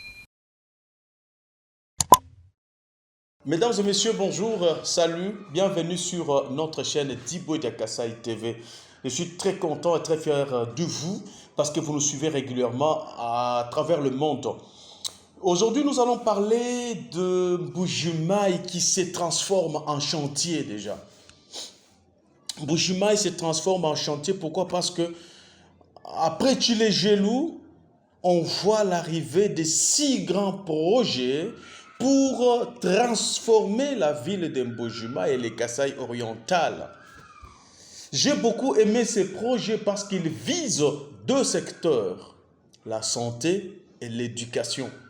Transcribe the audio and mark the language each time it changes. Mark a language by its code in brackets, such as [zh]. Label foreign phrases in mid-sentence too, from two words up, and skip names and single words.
[fr] Mesdames et messieurs, bonjour, salut, bienvenue sur notre chaîne Diboudia Kassai TV. Je suis très content et très fier de vous parce que vous nous suivez régulièrement à travers le monde. Aujourd'hui, nous allons parler de Mbuji-Mayi qui se transforme en chantier déjà. Mbuji-Mayi se transforme en chantier, pourquoi? Parce que après Tshilé-Gelou, on voit l'arrivée de 6 grands projets pour transformer la ville de Mbuji-Mayi et les Kassai orientales. J'ai beaucoup aimé ces projets parce qu'ils visent 2 secteurs, la santé et l'éducation.